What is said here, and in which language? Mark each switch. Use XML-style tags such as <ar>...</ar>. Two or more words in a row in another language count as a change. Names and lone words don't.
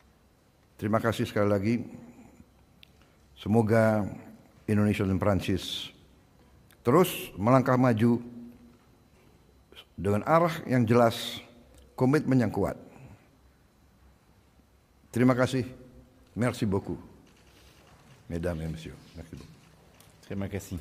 <id>Terima kasih sekali lagi. Semoga Indonesia dan Prancis terus melangkah maju dengan arah yang jelas, komitmen yang kuat. Terima kasih.</id> <fr>Merci beaucoup. Mesdames et messieurs. Merci beaucoup.</fr> <id>Terima kasih.</id>